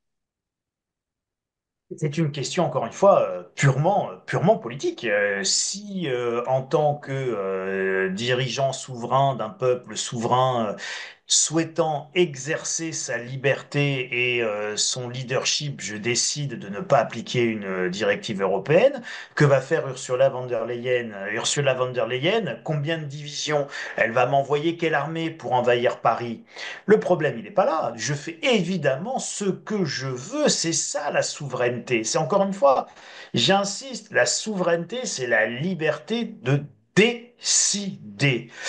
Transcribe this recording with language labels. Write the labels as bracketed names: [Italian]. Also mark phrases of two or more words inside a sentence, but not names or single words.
[French] C'est une question, encore une fois, purement politique. Si, en tant que dirigeant souverain d'un peuple souverain, souhaitant exercer sa liberté et son leadership, je décide de ne pas appliquer une directive européenne, que va faire Ursula von der Leyen? Ursula von der Leyen, combien de divisions? Elle va m'envoyer quelle armée pour envahir Paris? Le problème, il n'est pas là. Je fais évidemment ce que je veux. C'est ça la souveraineté. C'est encore une fois, j'insiste, la souveraineté, c'est la liberté de décider.